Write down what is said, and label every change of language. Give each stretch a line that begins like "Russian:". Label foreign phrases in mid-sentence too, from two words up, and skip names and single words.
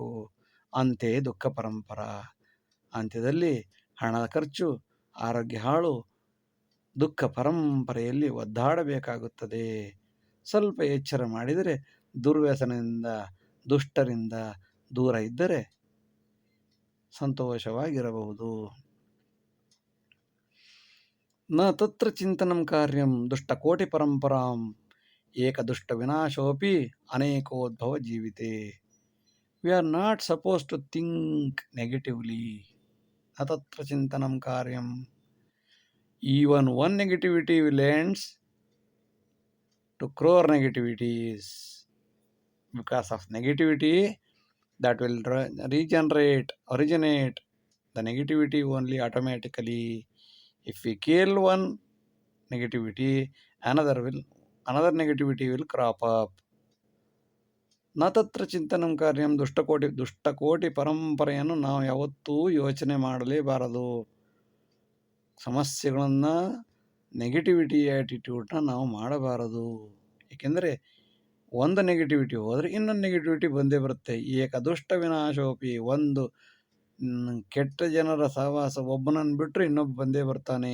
Kannada: ಅಂತೆ ದುಃಖ ಪರಂಪರ, ಅಂತ್ಯದಲ್ಲಿ ಹಣದ ಖರ್ಚು, ಆರೋಗ್ಯ ಹಾಳು, ದುಃಖ ಪರಂಪರೆಯಲ್ಲಿ ಒದ್ದಾಡಬೇಕಾಗುತ್ತದೆ. ಸ್ವಲ್ಪ ಎಚ್ಚರ ಮಾಡಿದರೆ, ದುರ್ವ್ಯಸನದಿಂದ, ದುಷ್ಟರಿಂದ ದೂರ ಇದ್ದರೆ ಸಂತೋಷವಾಗಿರಬಹುದು.
Sanskrit: ನ ತತ್ರ ಚಿಂತನಂ ಕಾರ್ಯಂ ದುಷ್ಟಕೋಟಿ ಪರಂಪರಾಂ ಏಕದುಷ್ಟ ವಿನಾಶೋಪಿ ಅನೇಕೋದ್ಭವ ಜೀವಿತೆ.
English: We are not supposed to think negatively.
Sanskrit: ನ ತತ್ರ ಚಿಂತನಂ ಕಾರ್ಯಂ.
English: Even one negativity will end to crore negativities. Because of negativity, that will originate the negativity only automatically. If we kill one negativity, another negativity will crop up.
Sanskrit: ನ ತತ್ರ ಚಿಂತನಂ ಕಾರ್ಯಂ ದುಷ್ಟಕೋಟಿ
Kannada: ಪರಂಪರೆಯನ್ನು ನಾವು ಯಾವತ್ತೂ ಯೋಚನೆ ಮಾಡಲೇಬಾರದು. ಸಮಸ್ಯೆಗಳನ್ನು
English: negativity attitude
Kannada: ನಾವು ಮಾಡಬಾರದು. ಏಕೆಂದರೆ ಒಂದು ನೆಗೆಟಿವಿಟಿ ಹೋದರೆ ಇನ್ನೊಂದು ನೆಗೆಟಿವಿಟಿ ಬಂದೇ ಬರುತ್ತೆ.
Sanskrit: ಏಕದುಷ್ಟ ವಿನಾಶೋಪಿ,
Kannada: ಒಂದು ಕೆಟ್ಟ ಜನರ ಸಹವಾಸ ಒಬ್ಬನನ್ನು ಬಿಟ್ಟರೆ ಇನ್ನೊಬ್ಬ ಬಂದೇ ಬರ್ತಾನೆ.